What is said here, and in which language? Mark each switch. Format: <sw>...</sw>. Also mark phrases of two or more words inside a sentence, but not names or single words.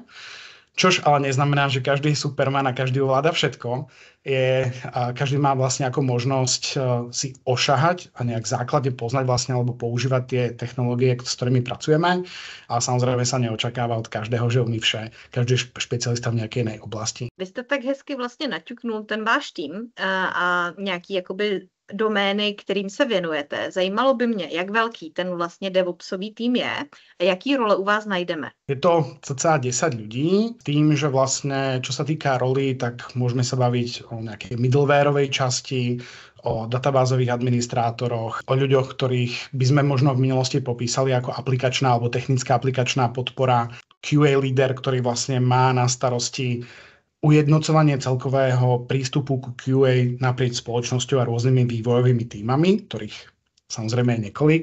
<sk>Čož ale neznamená, že každý je superman a každý ovláda všetko. Každý má vlastne ako možnosť si ošahať a nejak základne poznať vlastne alebo používať tie technológie, s ktorými pracujeme. Ale samozrejme sa neočakáva od každého, že</sk> <cs>umí vše.</cs> <sk>Každý je špecialista v nejakej inej oblasti.</sk> <cs>Vy jste tak hezky vlastně naťuknul ten váš tým a nějaký jakoby domény, kterým se věnujete. Zajímalo by mě, jak velký ten vlastně DevOpsový tým je a jaký role u vás najdeme.</cs> <sk>Je to cca 10 ľudí. Tým, že vlastne, čo sa týka roli, tak môžeme sa baviť o nejakej middlewareovej časti, o databázových administrátoroch, o ľuďoch, ktorých by sme možno v minulosti popísali ako aplikačná alebo technická aplikačná podpora, QA líder, ktorý vlastne má na starosti ujednocovanie celkového prístupu ku QA naprieč spoločnosťou a rôznymi vývojovými tímami, ktorých samozrejme je niekoľko.</sk>